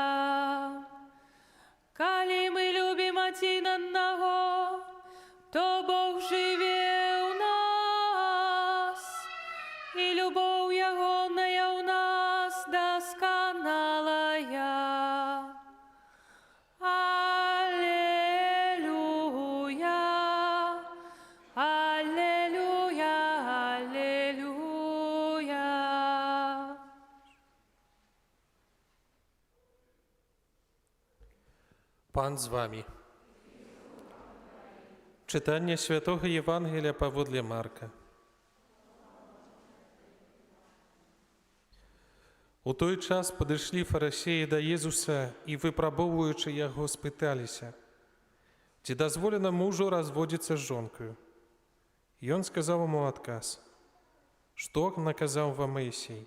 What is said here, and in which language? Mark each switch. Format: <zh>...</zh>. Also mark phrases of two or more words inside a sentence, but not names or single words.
<be>Калі мы любім адзін аднаго, то Бог жыве ў нас, і любоў ягоная ў нас дасканалая. Аллилуйя, аллилуйя, аллилуйя.</be> <uk>Пан з вами. Читання Святого Євангелія</uk> <be>паводле Марка. У той час падышлі фарысеі да Езуса і, выпрабоўваючы яго, спыталіся, ці дазволена мужу разводзіцца з жонкаю. Ён сказаў яму адказ: «Што наказаў вам Маісей?»</be>